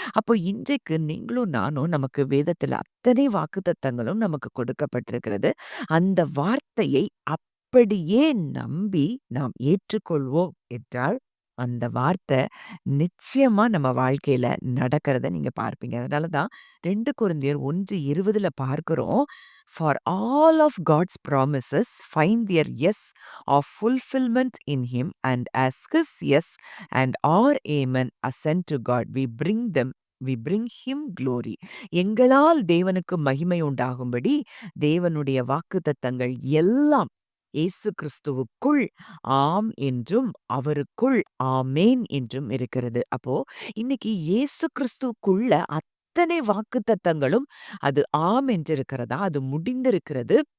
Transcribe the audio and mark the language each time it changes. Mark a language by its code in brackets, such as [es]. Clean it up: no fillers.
[ta] அப்போ இன்றைக்கு நீங்களும் நானும், நமக்கு வேதத்துல அத்தனை வாக்குத்தத்தங்களும் நமக்கு கொடுக்கப்பட்டிருக்கிறது. அந்த வார்த்தையை அப்படியே நம்பி நாம் ஏற்றுக்கொள்வோம் என்றால் அந்த வார்த்தை நிச்சயமா நம்ம வாழ்க்கையில நடக்கிறத நீங்க பார்ப்பீங்க. அதனாலதான் 2 கொரிந்தியர் 1:20 பார்க்கிறோம். [en] For all of God's promises find their yes of fulfillment in him, and as his yes and our amen ascend to God, we bring him glory. [ta] எங்களால் தேவனுக்கு மகிமை உண்டாகும்படி தேவனுடைய வாக்குத்தத்தங்கள் எல்லாம் இயேசு கிறிஸ்துவுக்குள் ஆம் என்றும் அவருக்குள் ஆமேன் என்றும் இருக்கிறது. அப்போ இன்னைக்கு இயேசு கிறிஸ்துவுக்குள்ள அத்தனை வாக்குத்தத்தங்களும் அது ஆம் என்றிருக்கிறதா, அது முடிந்திருக்கிறது.